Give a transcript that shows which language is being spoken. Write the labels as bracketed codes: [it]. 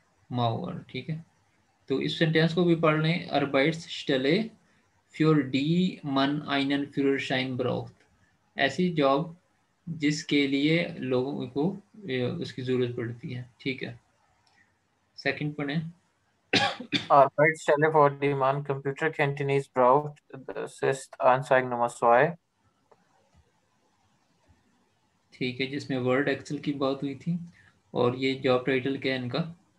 [hi] माओवर, ठीक है। तो इस सेंटेंस को भी पढ़ लें। [de] Arbeitsstelle für die man einen Führerschein braucht, [hi] ऐसी जॉब जिसके लिए लोगों को उसकी ज़रूरत पड़ती है, ठीक है। सेकंड पढ़ें। [de] Arbeitsstelle für die man Computerkenntnis braucht. Das ist Anzeige Nummer 2. [hi] ठीक है, जिसमें वर्ड एक्सेल की बात हुई थी। और ये जॉब टाइटल क्या है इनका?